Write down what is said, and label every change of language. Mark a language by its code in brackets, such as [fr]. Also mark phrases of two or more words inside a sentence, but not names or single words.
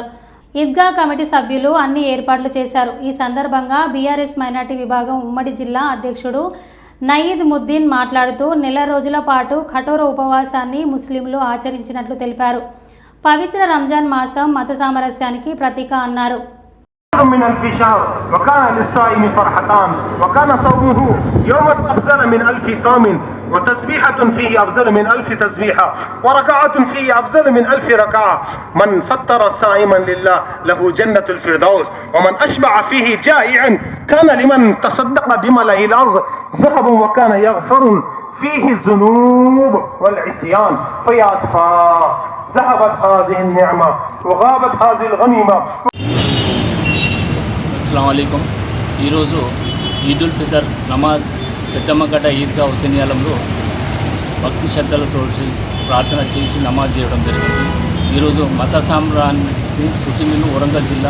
[te] ఈద్గా కమిటీ సభ్యులు అన్ని ఏర్పాట్లు చేశారు. ఈ సందర్భంగా బీఆర్ఎస్ మైనార్టీ విభాగం ఉమ్మడి జిల్లా అధ్యక్షుడు నయీద్ ముద్దీన్ మాట్లాడుతూ నెల రోజుల పాటు కఠోర ఉపవాసాన్ని ముస్లింలు ఆచరించినట్లు తెలిపారు. పవిత్ర రంజాన్ మాసం మత సామరస్యానికి ప్రతీక అన్నారు. [ar] من ألف شهر وكان للصائم فرحتان وكان صومه يوما أفضل من 1000 صوم وتسبيحة فيه أفضل من 1000 تسبيحة وركعة فيه أفضل من 1000 ركعة. من فطر صائما لله له جنة الفردوس ومن أشبع فيه جائعا كان لمن تصدق بملئ الأرض ذهب وكان يغفر فيه الذنوب والعصيان فيا أسفا ذهبت هذه النعمة وغابت هذه الغنيمة. [te] అస్సలాముఅలైకుం. ఈరోజు ఈదుల్ ఫితర్ నమాజ్ పెద్దమ్మగడ్డ ఈద్గా హుసేనియాలంలో భక్తి శ్రద్ధలతో ప్రార్థన చేసి నమాజ్ చేయడం జరిగింది. ఈరోజు మత సామ్రాన్ని పుట్టినిల్లు వరంగల్ జిల్లా.